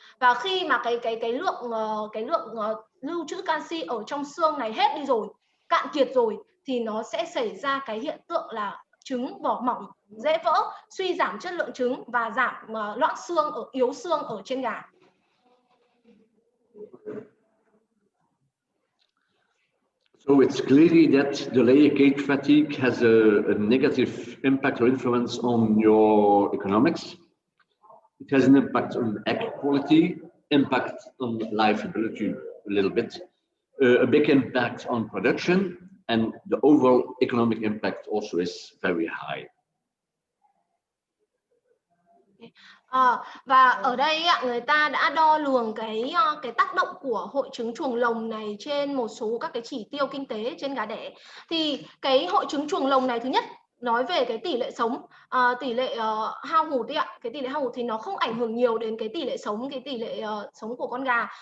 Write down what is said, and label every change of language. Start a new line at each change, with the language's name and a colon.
Vietnamese: Và khi mà cái lượng lưu trữ canxi ở trong xương này hết đi rồi, cạn kiệt rồi, thì nó sẽ xảy ra cái hiện tượng là trứng vỏ mỏng, dễ vỡ, suy giảm chất lượng trứng và giảm loãng xương, yếu xương ở trên gà.
English: So it's clearly that the layer cage fatigue has a negative impact or influence on your economics. It has an impact on egg quality, impact on liveability a little bit, a big impact on production, and the overall economic impact also is very high.
Vietnamese: Và ở đây người ta đã đo lường cái tác động của hội chứng chuồng lồng này trên một số các cái chỉ tiêu kinh tế trên gà đẻ. Thì cái hội chứng chuồng lồng này, thứ nhất nói về cái tỷ lệ sống, tỷ lệ hao hụt ấy ạ, cái tỷ lệ hao hụt thì nó không ảnh hưởng nhiều đến cái tỷ lệ sống của con gà.